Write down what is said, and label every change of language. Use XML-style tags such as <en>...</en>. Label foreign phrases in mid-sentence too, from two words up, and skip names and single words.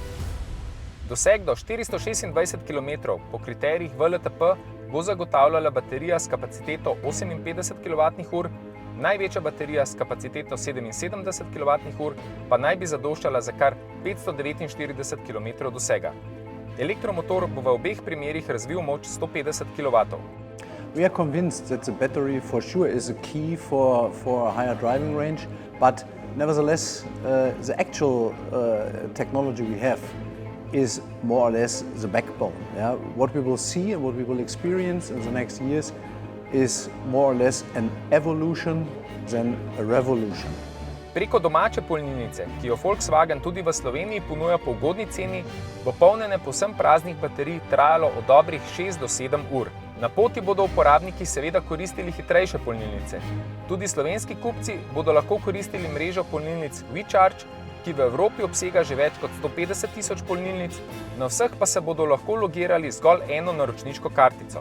<sl>Doseg do 426 km po kriterijih WLTP bo zagotavljala baterija s kapaciteto 58 kWh, največja baterija s kapaciteto 77 kWh pa naj bi zadoščala za kar 549 km dosega. Elektromotor bo v obeh primerih razvil moč 150 kW.</sl> <en>We are convinced that the battery for sure is a key for a higher driving range, but nevertheless the actual technology we have is more or less the backbone. Yeah? What we will see and what we will experience in the next years is more or less an evolution than a revolution.</en> <sl>Preko domače polnilnice, ki jo Volkswagen tudi v Sloveniji ponuja po ugodni ceni, bo polnjenje povsem praznih baterij trajalo od dobrih 6 do 7 ur. Na poti bodo uporabniki seveda koristili hitrejše polnilnice. Tudi slovenski kupci bodo lahko koristili mrežo polnilnic WeCharge, ki v Evropi obsega že več kot 150 000 polnilnic, na vseh pa se bodo lahko logirali zgolj eno naročniško kartico.</sl>